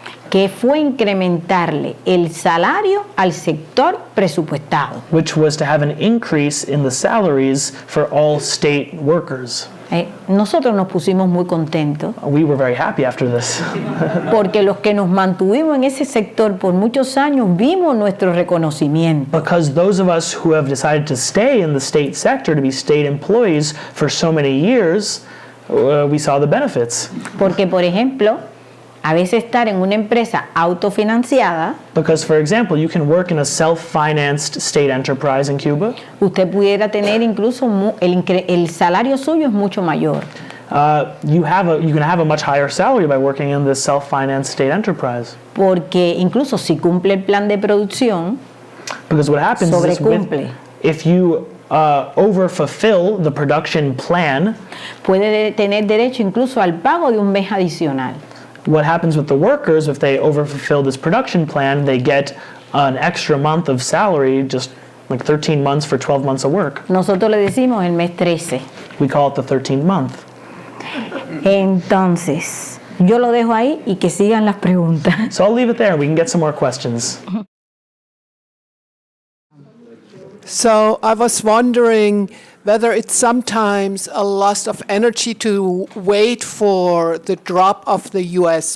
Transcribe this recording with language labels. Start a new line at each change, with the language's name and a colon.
Spanish: Que fue incrementarle el salario al sector presupuestado.
English: which was to have an increase in the salaries for all state workers.
Spanish: Nosotros nos pusimos muy contentos
English: We were very happy after this.
Spanish: porque los que nos mantuvimos en ese sector por muchos años vimos nuestro reconocimiento.
English: Because those of us who have decided to stay in the state sector, to be state employees for so many years, we saw the benefits.
Spanish: Porque, por ejemplo, a veces estar en una empresa autofinanciada,
English: Because, for example, you can work in a self-financed state enterprise in Cuba.
Spanish: usted pudiera tener incluso el salario suyo es mucho mayor.
English: You can have a much higher salary by working in this self-financed state enterprise.
Spanish: Porque incluso si cumple el plan de producción,
English: Because what happens is
Spanish: sobrecumple.
English: if you overfulfill the production plan,
Spanish: Puede tener derecho incluso al pago de un mes adicional.
English: what happens with the workers, if they overfulfill this production plan, they get an extra month of salary, just like 13 months for 12 months of work.
Spanish: Nosotros le decimos el mes 13.
English: We call it the 13th month.
Spanish: Entonces, yo lo dejo ahí y que sigan las preguntas.
English: So I'll leave it there and we can get some more questions. So I was wondering whether it's sometimes a loss of energy to wait for the drop of the U.S.